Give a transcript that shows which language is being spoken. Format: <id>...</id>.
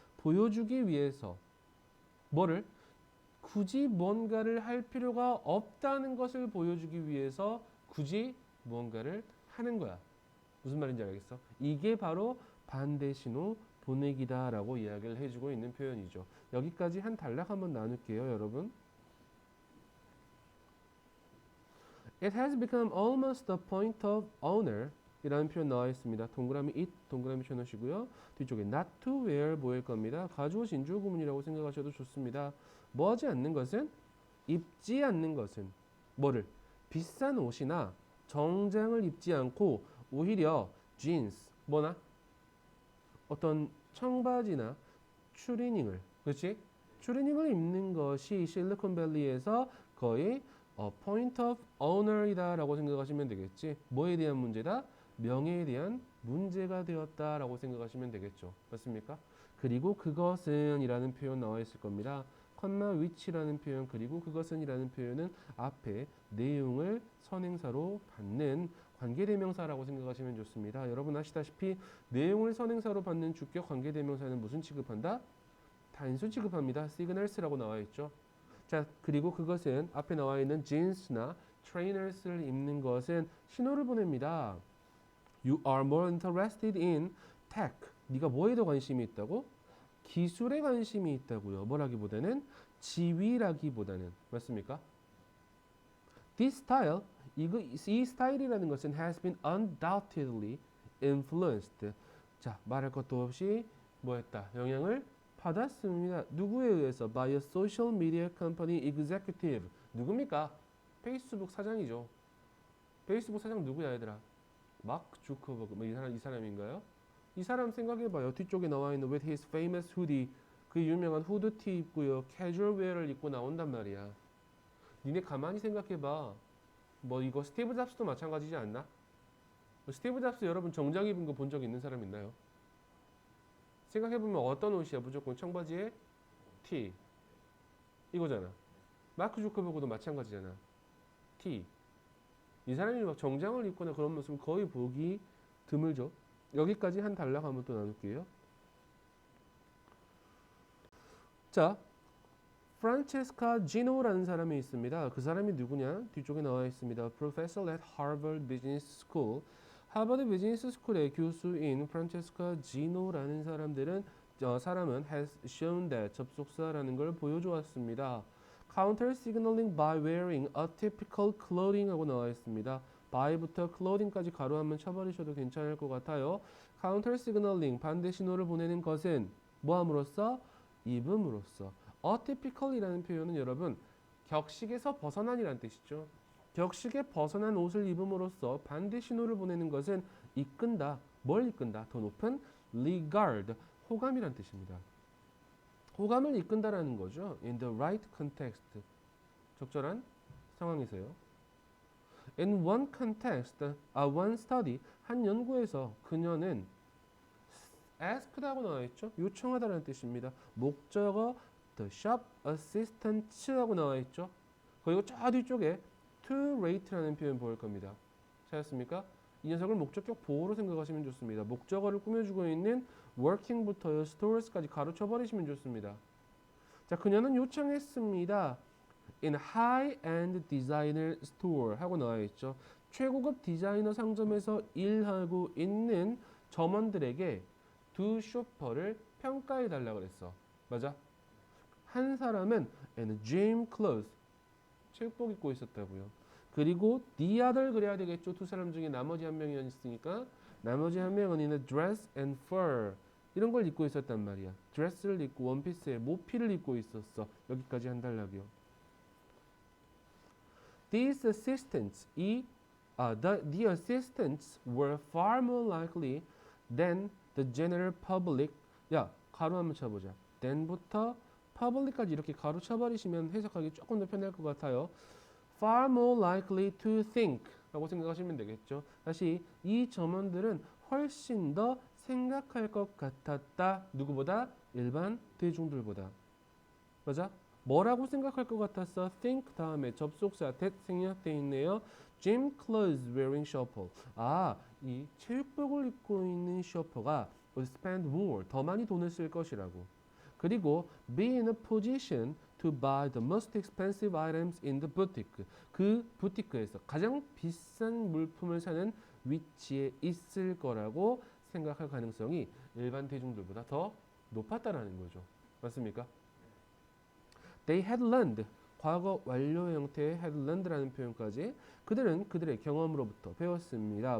<ko>보여주기 위해서. 뭐를? 굳이 뭔가를 할 필요가 없다는 것을 보여주기 위해서 굳이 뭔가를 하는 거야. 무슨 말인지 알겠어? 이게 바로 반대 신호 보내기다라고 이야기를 해주고 있는 표현이죠. 여기까지 한 단락 한번 나눌게요, 여러분.</ko> <en>It has become almost the point of honor</en> <ko>이라는 표현 나와 있습니다. 동그라미 it, 동그라미 쳐놓으시고요. 뒤쪽에</ko> <en>not to wear</en> <ko>보일 겁니다. 가주어 진주어 구문이라고 생각하셔도 좋습니다. 뭐 하지 않는 것은? 입지 않는 것은 뭐를? 비싼 옷이나 정장을 입지 않고 오히려 jeans, 뭐나? 어떤 청바지나 추리닝을, 그렇지? 추리닝을 입는 것이 실리콘밸리에서 거의</ko> <en>point of honor</en> <ko>이다라고 생각하시면 되겠지. 뭐에 대한 문제다? 명예에 대한 문제가 되었다라고 생각하시면 되겠죠. 맞습니까? 그리고 그것은 이라는 표현 나와 있을 겁니다. 컴마 which라는 표현 그리고 그것은이라는 표현은 앞에 내용을 선행사로 받는 관계대명사라고 생각하시면 좋습니다. 여러분 아시다시피 내용을 선행사로 받는 주격 관계대명사는 무슨 취급한다? 단수 취급합니다. signals라고 나와 있죠. 자, 그리고 그것은 앞에 나와 있는 jeans나 trainers를 입는 것은 신호를 보냅니다.</ko> <en>You are more interested in tech.</en> <ko>네가 뭐에 더 관심이 있다고? 기술에 관심이 있다고요. 뭐라기보다는 지위라기보다는 맞습니까?</ko> <en>This style,</en> <ko>이 스타일이라는 것은</ko> <en>has been undoubtedly influenced.</en> <ko>자, 말할 것도 없이 뭐했다? 영향을 받았습니다. 누구에 의해서?</ko> <en>By a social media company executive.</en> <ko>누굽니까? 페이스북 사장이죠. 페이스북 사장 누구야 얘들아? 마크 주커버그. 뭐 이 사람인가요? 이 사람 생각해봐요. 뒤쪽에 나와 있는 with his famous hoodie. 그 유명한 후드티 입고요. 캐주얼 웨어를 입고 나온단 말이야. 니네 가만히 생각해봐. 뭐 이거 스티브 잡스도 마찬가지지 않나? 스티브 잡스 여러분 정장 입은 거 본 적 있는 사람 있나요? 생각해보면 어떤 옷이야? 무조건 청바지에 티 이거잖아. 마크 주커버그도 마찬가지잖아. 티. 이 사람이 막 정장을 입거나 그런 모습은 거의 보기 드물죠. 여기까지 한 단락 한번 또 나눌게요. 자, 프란체스카 지노라는 사람이 있습니다. 그 사람이 누구냐? 뒤쪽에 나와 있습니다.</ko> <en>Professor at Harvard Business School.</en> <ko>하버드 비즈니스 스쿨의 교수인 프란체스카 지노라는 사람은</ko> <en>has shown that</en> <ko>접속사라는 걸 보여주었습니다.</ko> <en>Counter signaling by wearing atypical clothing</en> <ko>하고 나와 있습니다. by부터 clothing까지 가로 한번 쳐버리셔도 괜찮을 것 같아요. Counter signaling 반대 신호를 보내는 것은 뭐함으로써? 입음으로써. atypical이라는 표현은 여러분 격식에서 벗어난이라는 뜻이죠. 격식에 벗어난 옷을 입음으로써 반대 신호를 보내는 것은 이끈다. 뭘 이끈다? 더 높은 regard, 호감이란 뜻입니다. 호감을 이끈다라는 거죠.</ko> <en>In the right context,</en> <ko>적절한 상황에서요.</ko> <en>In one context, one study,</en> <ko>한 연구에서 그녀는</ko> <en>asked하고 나와 있죠.</en> <ko>요청하다라는 뜻입니다. 목적어</ko> <en>the shop assistant</en> <ko>하고 나와 있죠. 그리고 저 뒤쪽에 to rate라는 표현 보일 겁니다. 찾았습니까? 이 녀석을 목적격 보호로 생각하시면 좋습니다. 목적어를 꾸며주고 있는 working부터 stores까지 가로쳐 버리시면 좋습니다. 자, 그녀는 요청했습니다.</ko> <en>In high-end designer store</en> <ko>하고 나와 있죠. 최고급 디자이너 상점에서 일하고 있는 점원들에게 두 쇼퍼를 평가해 달라고 그랬어. 맞아? 한 사람은</ko> <en>in gym clothes</en> <ko>체육복 입고 있었다고요. 그리고 the other 그래야 되겠죠. 두 사람 중에 나머지 한 명이 있으니까 나머지 한 명은</ko> <en>in a dress and fur</en> <ko>이런 걸 입고 있었단 말이야. 드레스를 입고 원피스에 모피를 입고 있었어. 여기까지 한 단락이요.</ko> <en>These assistants, the assistants were far more likely than the general public.</en> <ko>야, 가로 한번 쳐보자. then부터 public까지 이렇게 가로쳐버리시면 해석하기 조금 더 편할 것 같아요.</ko> <en>far more likely to think</en> <ko>라고 생각하시면 되겠죠. 다시 이 점원들은 훨씬 더 생각할 것 같았다. 누구보다? 일반 대중들보다. 맞아? 뭐라고 생각할 것 같았어? think 다음에 접속사 that 생략돼 있네요.</ko> <en>Gym clothes wearing shopper.</en> <ko>이 체육복을 입고 있는 셔퍼가</ko> <en>would spend more,</en> <ko>더 많이 돈을 쓸 것이라고. 그리고</ko> <en>be in a position to buy the most expensive items in the boutique.</en> <ko>그 부티크에서 가장 비싼 물품을 사는 위치에 있을 거라고 생각할 가능성이 일반 대중들보다 더 높았다라는 거죠. 맞습니까?</ko> <en>They had learned.</en> <ko>과거 완료 형태의</ko> <en>had learned</en> <ko>라는 표현까지 그들은 그들의 경험으로부터 배웠습니다.</ko>